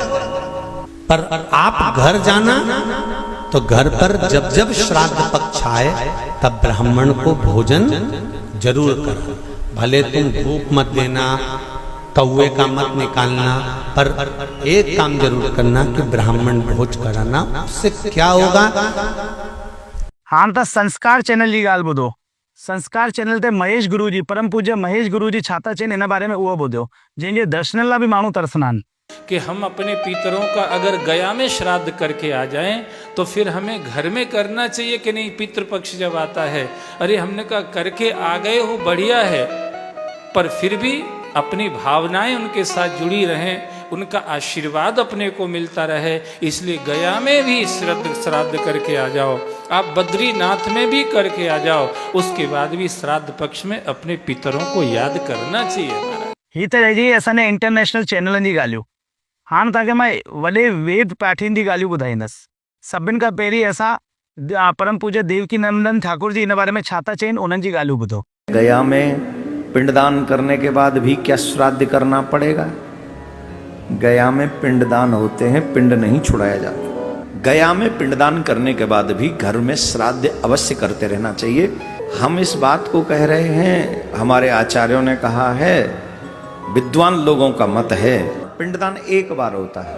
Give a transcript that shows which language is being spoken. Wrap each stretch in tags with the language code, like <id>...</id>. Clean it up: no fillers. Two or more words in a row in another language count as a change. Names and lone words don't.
<hi>पर आप घर जाना तो घर पर जब जब श्राद्ध पक्ष आए तब ब्राह्मण को भोजन जरूर करना। भले तुम भूख मत देना, कौवे का मत निकालना, पर एक काम जरूर करना कि ब्राह्मण भोज कराना। उससे क्या होगा?</hi> <sd>हाँ तो संस्कार चैनल की ॻाल्हि ॿुधो। संस्कार चैनल ते महेश गुरु जी, परम पूज्य महेश गुरु जी छा था चइनि हिन बारे में उहो ॿुधो, जंहिंजे दर्शन लाइ बि माण्हू तरसंदा आहिनि।</sd> <hi>कि हम अपने पितरों का अगर गया में श्राद्ध करके आ जाएं तो फिर हमें घर में करना चाहिए कि नहीं? पितृपक्ष जब आता है, अरे हमने कहा करके आ गए हो बढ़िया है, पर फिर भी अपनी भावनाएं उनके साथ जुड़ी रहें, उनका आशीर्वाद अपने को मिलता रहे, इसलिए गया में भी श्राद्ध करके आ जाओ। आप बद्रीनाथ में भी करके आ जाओ, उसके बाद भी श्राद्ध पक्ष में अपने पितरों को याद करना चाहिए।</hi> <sd>ही त रहिजी असांजे इंटरनेशनल चैनलनि जी ॻाल्हियूं। हाणे तव्हांखे मां वॾे वेद पाठियुनि जी ॻाल्हियूं ॿुधाईंदुसि। सभिनि खां पहिरीं असां परम पूज्य देवकी नंदन ठाकुर जी हिन बारे में छा था चइनि, उन्हनि जी ॻाल्हियूं ॿुधो।</sd> <hi>गया में पिंडदान करने के बाद भी क्या श्राद्ध करना पड़ेगा? गया में पिंडदान होते हैं, पिंड नहीं छुड़ाया जाता। गया में पिंडदान करने के बाद भी घर में श्राद्ध अवश्य करते रहना चाहिए। हम इस बात को कह रहे हैं, हमारे आचार्यों ने कहा है विद्वान लोगों का मत है पिंडदान एक बार होता है।</hi>